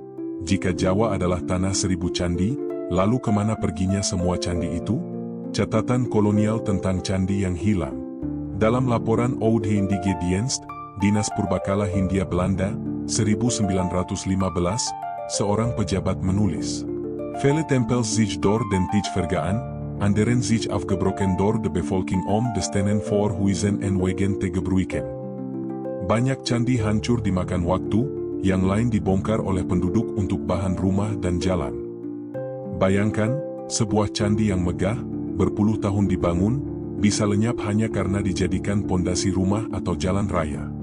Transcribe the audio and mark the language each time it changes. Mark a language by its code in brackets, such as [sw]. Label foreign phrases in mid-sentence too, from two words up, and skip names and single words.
[id] Jika Jawa adalah tanah 1000 candi, lalu kemana perginya semua candi itu? Catatan kolonial tentang candi yang hilang. Dalam laporan Oudheindige Dienst, Dinas Purbakala Hindia Belanda, 1915, seorang pejabat menulis, [nl] Vele tempels zich door den tijd vergaan, anderen zich afgebroken door de bevolking om de stenen voor huizen en wegen te gebruiken. [id] Banyak candi hancur dimakan waktu, yang lain dibongkar oleh penduduk untuk bahan rumah dan jalan. Bayangkan, sebuah candi yang megah, berpuluh tahun dibangun, bisa lenyap hanya karena dijadikan pondasi rumah atau jalan raya.